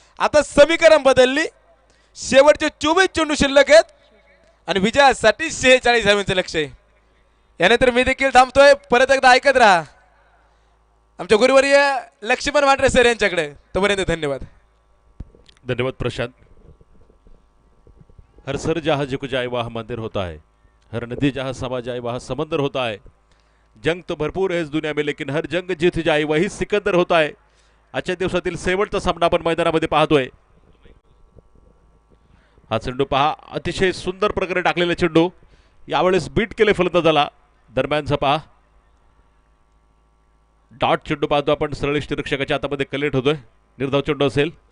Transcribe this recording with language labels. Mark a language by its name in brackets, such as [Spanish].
[Marathi] आता समीकरण बदलली. शेवटचे 24 चेंडू शिल्लक आहेत आणि विजयासाठी 46 धावांचं लक्ष आहे. यानंतर मी देखील थांबतोय. परत एकदा ऐकत राहा आमच्या गुरुवर्य लक्ष्मण मांढरे सर यांच्याकडे. तोपर्यंत धन्यवाद. धन्यवाद प्रशांत. [Hindi] हर सर जहाँ झुक जाए वहाँ मंदिर होता है. हर नदी जहाँ समा जाए वहाँ समंदर होता है. जंग तो भरपूर है इस दुनिया में लेकिन हर जंग जीत जाए वही सिकंदर होता है. [Marathi] आजच्या दिवसातील शेवटचा सामना आपण मैदानामध्ये पाहतोय. हा चेंडू पहा अतिशय सुंदर प्रकारे टाकलेला चेंडू. यावेळेस बीट केले फलंदाजाला. दरम्यानचा पहा डॉट चेंडू पाहतो आपण. सरळ निरीक्षकाच्या हातामध्ये कलेक्ट होतोय. निर्धाव चेंडू असेल.